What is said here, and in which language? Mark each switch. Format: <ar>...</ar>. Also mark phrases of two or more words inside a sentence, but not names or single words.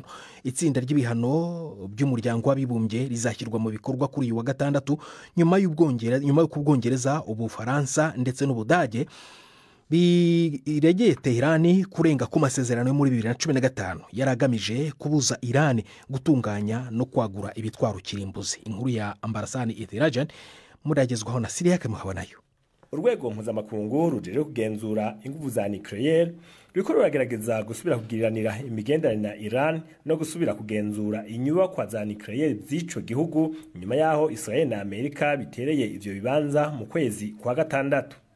<rn>Itsinda ry'ibihano by'umuryango w'abibumbye rizashyirwa mu bikorwa kuri uyu wa gatandatu nyuma y'Ubwongereza, Ubufaransa ndetse n'Ubudage biregeye Tehran kurenga ku masezerano yo muri 2015 yaragamije kubuza Iran gutunganya no kwagura ibitwaro kirimbuzi. Inkuru ya Ambarasani Ethirajan muragezwaho na Syria Kamuhabanayo. Urwego mpuzamakungu rujejwe kugenzura ingufu za nucleaire ruriko ruragerageza gusubira kugiriranira imigenderanire na Iran no gusubira kugenzura inyubakwa za nucleaire z'ico gihugu nyuma yaho Israel na Amerika bitereye ivyo bibanza mu kwezi kwa gatandatu.</rn>